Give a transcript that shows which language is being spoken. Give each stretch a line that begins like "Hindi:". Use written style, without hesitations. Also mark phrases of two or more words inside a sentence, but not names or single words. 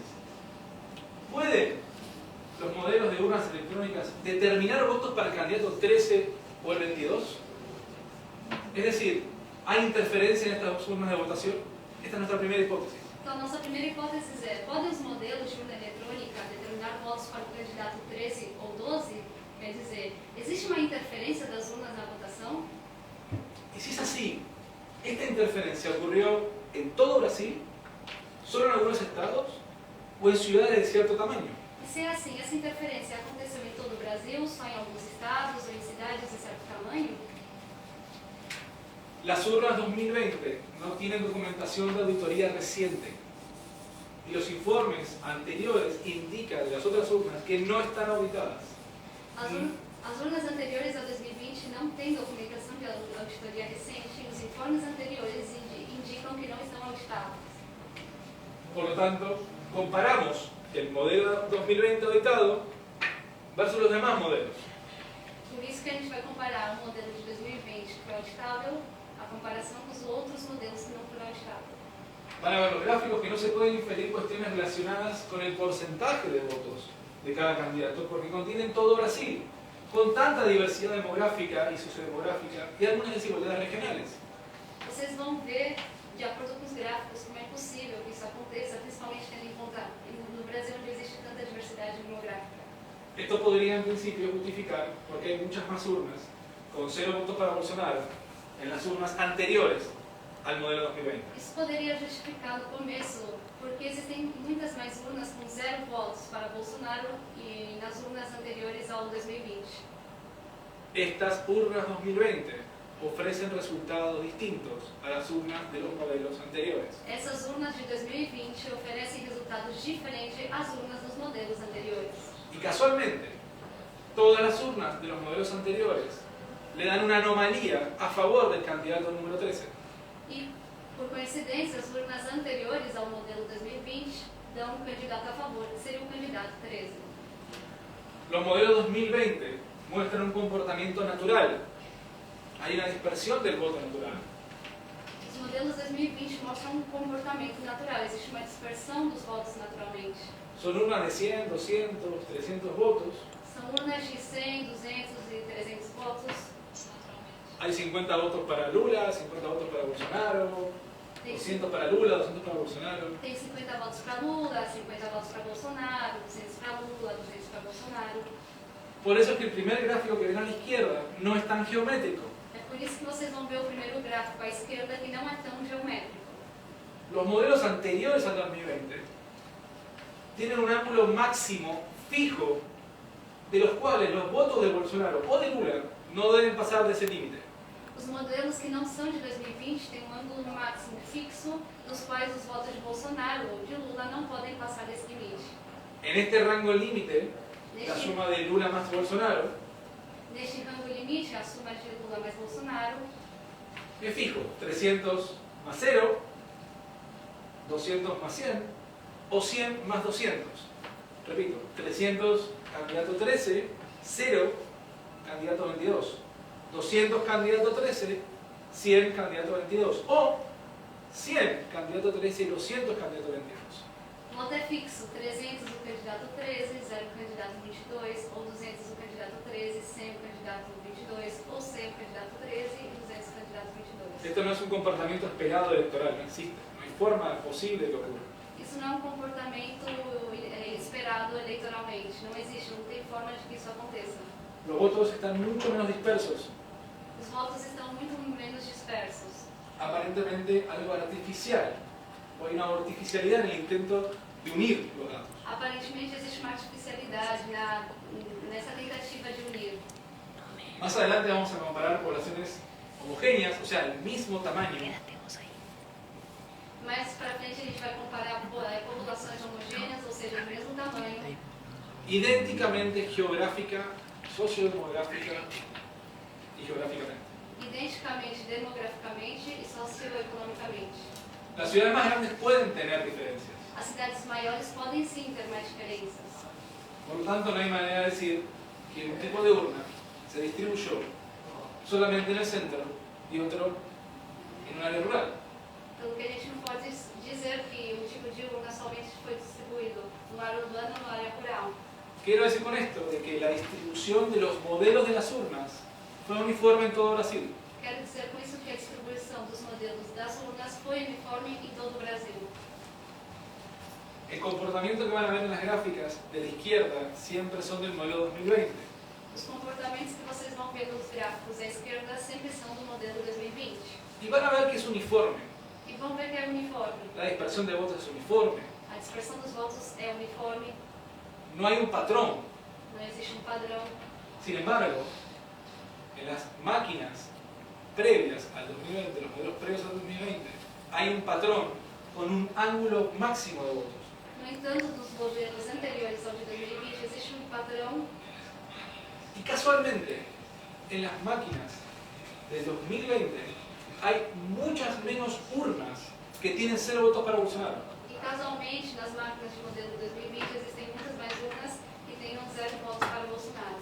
Spanish: ¿Pueden los modelos de urnas electrónicas determinar votos para el candidato 13 o el 22? Es decir, ¿hay interferencia en estas urnas de votación? Esta es nuestra primera hipótesis.
Portuguese: Então, a nossa primeira hipótese é: podem os modelos de urna eletrônica determinar votos para o candidato 13 ou 12? Quer dizer, existe uma interferência das urnas na votação?
Spanish: Y si es así, ¿esta interferencia ocurrió en todo Brasil, solo en algunos estados o en ciudades de cierto tamaño?
Portuguese: E se é assim, essa interferência aconteceu em todo o Brasil, só em alguns estados ou em cidades de certo tamanho?
Spanish: Las urnas 2020 no tienen documentación de auditoría reciente y los informes anteriores indican de las otras urnas que no están auditadas.
Portuguese: As urnas anteriores a 2020 não têm documentação de auditoria recente e os informes anteriores indicam que não estão auditadas.
Spanish: Por lo tanto, comparamos el modelo 2020 auditado versus los demás modelos.
Portuguese: Por isso que a gente vai comparar o modelo de 2020 que foi auditável, a comparação com os outros modelos que não foram auditados.
Spanish: Van a ver los gráficos que no se pueden inferir cuestiones relacionadas con el porcentaje de votos de cada candidato, porque contienen todo Brasil, con tanta diversidad demográfica y sociodemográfica y algunas desigualdades regionales.
Portuguese: Vocês vão ver, de acordo com os gráficos, como é possível que isso aconteça, principalmente tendo em conta no Brasil, onde existe tanta diversidade demográfica.
Spanish: Esto podría en principio justificar porque hay muchas más urnas con 0 votos para Bolsonaro en las urnas anteriores al modelo 2020.
Portuguese: Isso poderia justificar no começo, porque existem muitas mais urnas com 0 votos para Bolsonaro e nas urnas anteriores ao 2020.
Spanish: Estas urnas 2020 ofrecen resultados distintos a las urnas de los modelos anteriores.
Portuguese: Essas urnas de 2020 oferecem resultados diferentes às urnas dos modelos anteriores.
Spanish: Y casualmente, todas las urnas de los modelos anteriores le dan una anomalía a favor del candidato número 13.
Portuguese: E, por coincidência, as urnas anteriores ao modelo 2020 dão um candidato a favor, que seria o candidato 13.
Spanish: Los modelos 2020 muestran un comportamiento natural. Hay una dispersión del voto natural.
Portuguese: Os modelos 2020 mostram um comportamento natural, existe uma dispersão dos votos naturalmente.
Spanish: Son urnas de 100, 200, 300 votos.
Portuguese: São urnas de 100, 200 e 300 votos.
Spanish: Hay 50 votos para Lula, 50 votos para Bolsonaro, 200 para Lula, 200 para Bolsonaro.
Portuguese: Tem 50 votos para Lula, 50 votos para Bolsonaro, 200 para Lula, 200 para Bolsonaro.
Spanish: Por eso es que el primer gráfico que ven a la izquierda no es tan geométrico.
Portuguese: É por isso que vocês vão ver o primeiro gráfico à esquerda, que não é tão geométrico.
Spanish: Los modelos anteriores al 2020 tienen un ángulo máximo fijo de los cuales los votos de Bolsonaro o de Lula no deben pasar de ese límite.
Portuguese: Os modelos que não são de 2020 têm um ângulo máximo fixo, dos quais os votos de Bolsonaro ou de Lula não podem passar desse limite.
Spanish: En este rango límite, la suma de Lula más Bolsonaro
Portuguese: Neste rango limite, a soma de Lula mais Bolsonaro
Spanish: es fijo, 300 más 0, 200 más 100 o 100 más 200. Repito, 300 candidato 13, 0 candidato 22, 200 candidato 13, 100 candidato 22 o 100 candidato 13 y 200 candidato 22.
Portuguese: O voto é fixo, 300 o candidato 13, 0 o candidato 22, ou 200 o candidato 13, 100 o candidato 22, ou 100 o candidato 13 e 200 o candidato 22.
Spanish: Esto no es un comportamiento esperado electoral, no existe, no hay forma posible de que ocurra.
Portuguese: Isso não é um comportamento esperado eleitoralmente, não existe, não tem forma de que isso aconteça.
Spanish: Los votos están mucho menos dispersos,
Portuguese: Os votos estão muito menos dispersos.
Spanish: aparentemente algo artificial, o hay una artificialidad en el intento de unir los datos.
Portuguese: Aparentemente existe uma artificialidade nessa tentativa de unir.
Spanish: Más adelante vamos a comparar poblaciones homogéneas, o sea, el mismo tamaño,
Portuguese: Mais para frente a gente vai comparar populações homogêneas, ou seja, do mesmo tamanho,
Spanish: idénticamente geográfica, sociodemográfica y geográficamente.
Portuguese: identicamente demograficamente e socioeconomicamente.
Spanish: Las ciudades más grandes pueden tener diferencias.
Portuguese: As cidades maiores podem sim ter mais diferenças.
Spanish: Por lo tanto, no hay manera de decir que un tipo de urna se distribuyó solamente en el centro y otro en un área rural.
Portuguese: Pelo que a gente não pode dizer que um tipo de urna somente foi distribuído no área urbana ou na área rural.
Spanish: Quiero decir con esto de que la distribución de los modelos de las urnas fue uniforme en todo Brasil.
Portuguese: Quero dizer com isso que a distribuição dos modelos das urnas foi uniforme em todo o Brasil.
Spanish: El comportamiento que van a ver en las gráficas de la izquierda siempre son del modelo 2020.
Portuguese: Os comportamentos que vocês vão ver nos gráficos à esquerda sempre são do modelo 2020.
Spanish: Y van a ver que es uniforme.
Portuguese: E vão ver que é uniforme.
Spanish: La dispersión de votos es uniforme.
Portuguese: A dispersão dos votos é uniforme,
Spanish: No hay un patrón.
Portuguese: não existe um padrão.
Spanish: Sin embargo, en las máquinas previas al 2020, los modelos previos al 2020, hay un patrón con un ángulo máximo de votos.
Portuguese: No entanto, dos modelos anteriores ao de 2020 existe um padrão
Spanish: Y casualmente, en las máquinas del 2020 hay muchas menos urnas que tienen 0 votos para Bolsonaro.
Portuguese: e casualmente nas máquinas de modelo 2020 existem muitas mais urnas que tenham 0 votos para Bolsonaro.